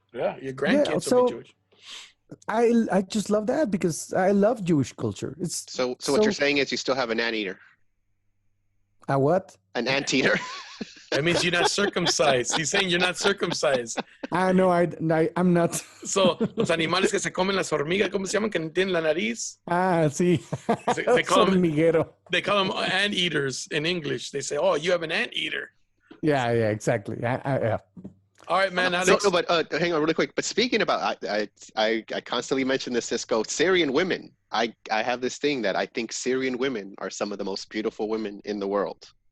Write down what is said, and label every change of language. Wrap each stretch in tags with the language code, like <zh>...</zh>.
<en>Yeah, your grandkids will be Jewish. I just love that because I love Jewish culture. So what you're saying is you still have an anteater. A what? An anteater. That means you're not circumcised. He's saying you're not circumcised. No, I'm not.</en> <es>So, los animales que se comen las hormigas, ¿cómo se llaman? Que no tienen la nariz. Sí.</es> <en>They call them anteaters in English. They say, "Oh, you have an anteater." Yeah, exactly. Yeah. All right, man. Alex. No, but hang on really quick. But speaking about, I constantly mention this, Cisco, Syrian women. I have this thing that I think Syrian women are some of the most beautiful women in the world.</en>